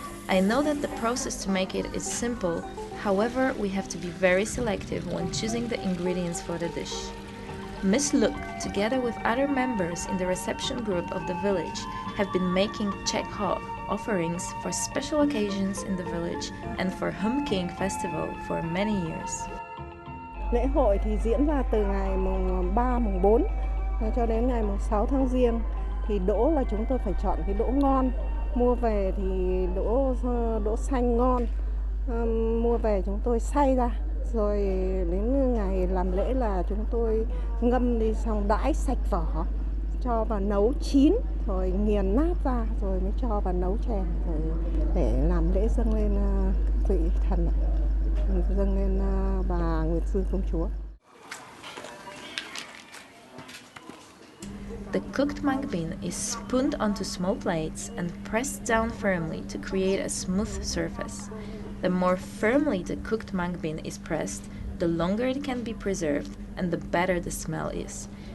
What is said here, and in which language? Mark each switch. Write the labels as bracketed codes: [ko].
[en] I know that the process to make it is simple, however, we have to be very selective when choosing the ingredients for the dish. Miss Look, together with other members in the reception group of the village, have been making chek ho offerings for special occasions in the village and for Hum King Festival for many years. [vi] Lễ hội thì diễn ra từ ngày mùng 3, mùng 4 cho đến ngày mùng 6 tháng Giêng. Thì đỗ là chúng tôi phải chọn cái đỗ ngon. Mua về thì đỗ xanh ngon. Mua về chúng tôi xay ra, Rồi đến ngày làm lễ là chúng tôi ngâm đi xong đãi sạch vỏ, cho vào nấu chín, rồi nghiền nát ra, rồi mới cho vào nấu chè, rồi để làm lễ dâng lên vị thần, dâng lên bà Nguyệt Sư Công Chúa. [en] The cooked mung bean is spooned onto small plates and pressed down firmly to create a smooth surface. The more firmly the cooked mung bean is pressed, the longer it can be preserved and the better the smell is.